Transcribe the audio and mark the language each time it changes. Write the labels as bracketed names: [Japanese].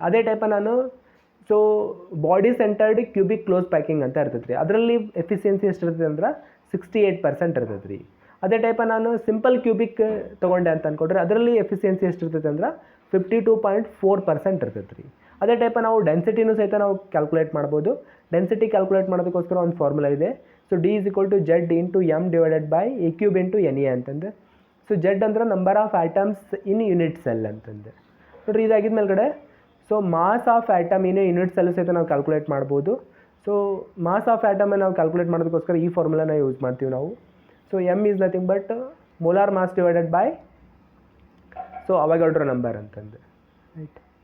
[Kannada] ಅದೇ ಟೈಪ ನಾನು so body centred cubic close packing ಅಂತ ಇರ್ತೈತೆ ರೀ, ಅದರಲ್ಲಿ ಎಫಿಸಿಯನ್ಸಿ ಎಷ್ಟಿರ್ತೈತೆ ಅಂದ್ರೆ 68% ಇರ್ತೈತೆ ರೀ. ಅದೇ ಟೈಪ ನಾನು ಸಿಂಪಲ್ ಕ್ಯೂಬಿಕ್ ತೊಗೊಂಡೆ ಅಂತ ಅಂದ್ಕೊಂಡ್ರೆ ಅದರಲ್ಲಿ ಎಫಿಸಿಯನ್ಸಿ ಎಷ್ಟಿರ್ತೈತೆ ಅಂದ್ರೆ 52.4% ಇರ್ತೈತೆ ರೀ. ಅದೇ ಟೈಪ ನಾವು ಡೆನ್ಸಿಟಿನೂ ಸಹಿತ ನಾವು ಕ್ಯಾಲ್ಕುಲೇಟ್ ಮಾಡ್ಬೋದು. ಡೆನ್ಸಿಟಿ ಕ್ಯಾಲ್ಕುಲೇಟ್ ಮಾಡೋದಕ್ಕೋಸ್ಕರ ಒಂದು ಫಾರ್ಮುಲಾ ಇದೆ. [English] So D = Z × M divided by A³ × NA ಅಂತಂದು. So Z ಅಂದ್ರೆ number of atoms in unit cell ಅಂತಂದು. [Kannada] ನೋಡಿರಿ ಇದಾಗಿದ ಮೇಲ್ಗಡೆ so mass of atom in unit cell ಸಹಿತ ನಾವು ಕ್ಯಾಲ್ಕುಲೇಟ್ ಮಾಡ್ಬೋದು. ಸೊ ಮಾಸ್ ಆಫ್ ಆಟಮನ್ನು ನಾವು ಕ್ಯಾಲ್ಕುಲೇಟ್ ಮಾಡೋದಕ್ಕೋಸ್ಕರ ಈ ಫಾರ್ಮುಲಾನ ಯೂಸ್ ಮಾಡ್ತೀವಿ ನಾವು. [English] So M is nothing but molar mass divided by so Avogadro number ಅಂತಂದು right.